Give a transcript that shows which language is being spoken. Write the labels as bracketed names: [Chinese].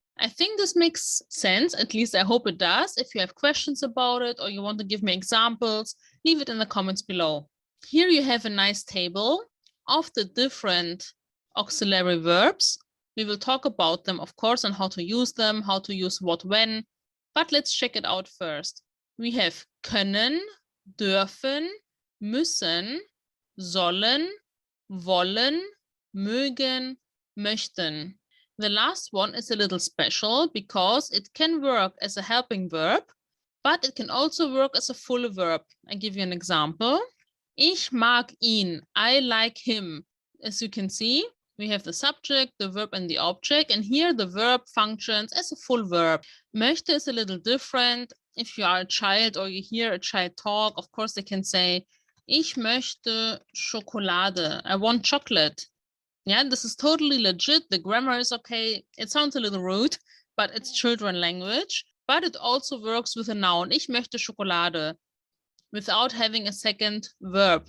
[English] I think this makes sense, at least I hope it does. If you have questions about it or you want to give me examples, leave it in the comments below. Here you have a nice table of the different auxiliary verbs. We will talk about them, of course, and how to use them, how to use what when, but let's check it out first. [German] We have können, dürfen, müssen, sollen, wollen, mögen, möchten. [English] The last one is a little special because it can work as a helping verb, but it can also work as a full verb. I give you an example. [German] Ich mag ihn. [English] I like him. As you can see, we have the subject, the verb, and the object, and here the verb functions as a full verb. Möchte is a little different. If you are a child or you hear a child talk, of course they can say, [German] Ich möchte Schokolade. [English] I want chocolate. Yeah, this is totally legit. The grammar is okay. It sounds a little rude, but it's children language. But it also works with a noun. [German] Ich möchte Schokolade, [English] without having a second verb.